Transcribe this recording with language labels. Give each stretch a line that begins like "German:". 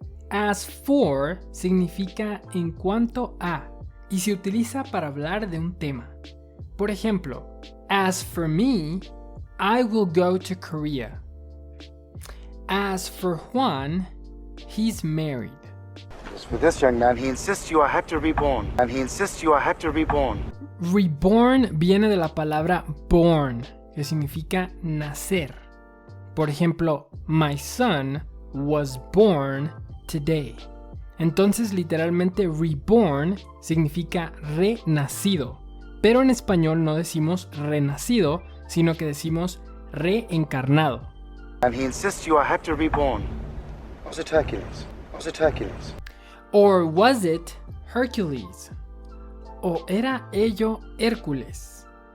English: As for
Spanish: significa en cuanto a y se utiliza para hablar de un tema. Por ejemplo,
English: as for me, I will go to Korea. As for Juan, he's married. As for this young man, he insists you are Hector reborn. And he insists you are Hector reborn.
Spanish: Reborn viene de la palabra born, que significa nacer. Por ejemplo,
English: my son was born today.
Spanish: Entonces, literalmente, reborn significa renacido. Pero en español no decimos renacido, sino que decimos reencarnado.
English: And he insists you are Hector reborn. Was it Hercules? Was it Hercules? Or was it Hercules?
Spanish: ¿O era ello Hércules?